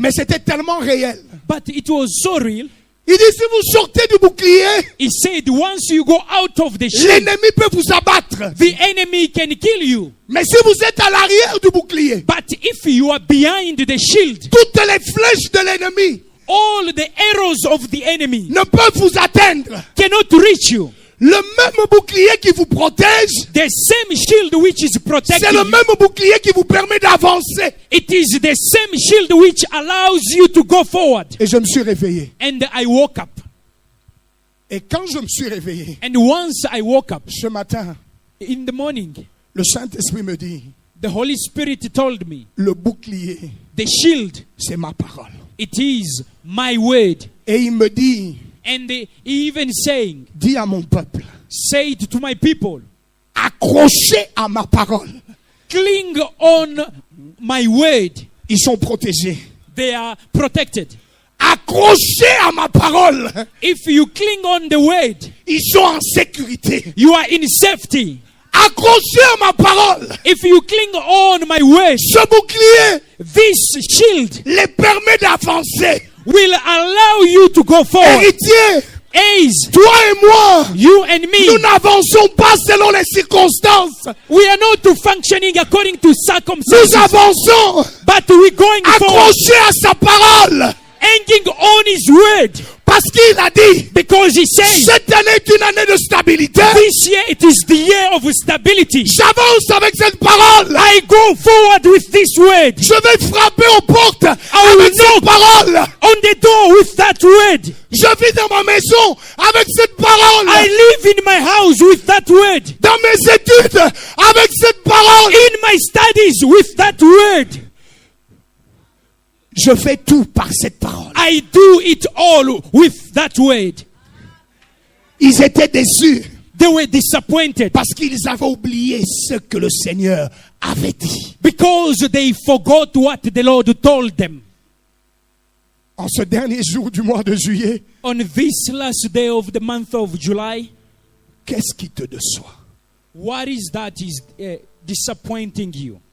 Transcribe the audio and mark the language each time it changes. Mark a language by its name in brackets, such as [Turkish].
[French] Mais c'était tellement réel. [English] But it was so real. [French] Il dit, si vous sortez du bouclier, [English] He said, once you go out of the shield, [French] l'ennemi peut vous abattre. [English] the enemy can kill you. [French] Mais si vous êtes à l'arrière du bouclier, [English] But if you are behind the shield, [French] toutes les flèches de l'ennemi [English] all the arrows of the enemy [French] ne peuvent vous atteindre. [English] cannot reach you. [French] Le même bouclier qui vous protège, [English] The same shield which is [French] c'est [English] protecting [French] le [English] you, [French] même bouclier qui vous permet d'avancer. [English] it is the same shield which allows you to go forward. [French] Et je me suis réveillé. [English] And I woke up. [French] Et quand je me suis réveillé, [English] And once I woke up [French] ce matin, [English] in the morning, [French] le Saint-Esprit me dit, [English] the Holy Spirit told me, [French] le bouclier, [English] the shield, [French] c'est ma parole. [English] it is my word. [French] Et il me dit, [English] And he even saying, [French] dis à mon peuple, [English] say it to my people, [French] accrochez à ma parole. [English] cling on my word, [French] ils sont protégés. [English] they are protected. [French] Accrochés à ma parole, [English] If you cling on the word, [French] ils sont en sécurité. [English] you are in safety. [French] Accrochés à ma parole, [English] If you cling on my word, [French] ce bouclier [English] this shield [French] les permet d'avancer. [English] will allow you to go forward. [French] Héritier, [English] As [French] toi et moi, [English] you and [French] nous [English] me, [French] n'avançons pas selon les circonstances. [English] we are not functioning according to [French] Nous [English] circumstances, [French] avançons [English] but we're going forward, [French] accrochés à sa parole. [English] hanging on his word, [French] Parce qu'il a dit, [English] because he says, [French] cette année est une année de stabilité. [English] this year it is the year of stability. [French] J'avance avec cette parole. [English] I go forward with this word, [French] Je vais frapper aux portes [English] will [French] avec cette [English] knock. [French] parole. [English] on the door with that word. [French] Je vis dans ma maison avec cette parole. [English] I live in my house with that word. [French] Dans mes études avec cette parole. [English] In my studies with that word. [French] Je fais tout par cette parole. [English] I do it all with that word. [French] Ils étaient déçus [English] They were disappointed [French] parce qu'ils avaient oublié ce que le Seigneur avait dit. [English] because they forgot what the Lord told them. [French] En ce dernier jour du mois de juillet, [English] On this last day of the month of July, [French] qu'est-ce qui te déçoit? [English] what is that is disappointing you?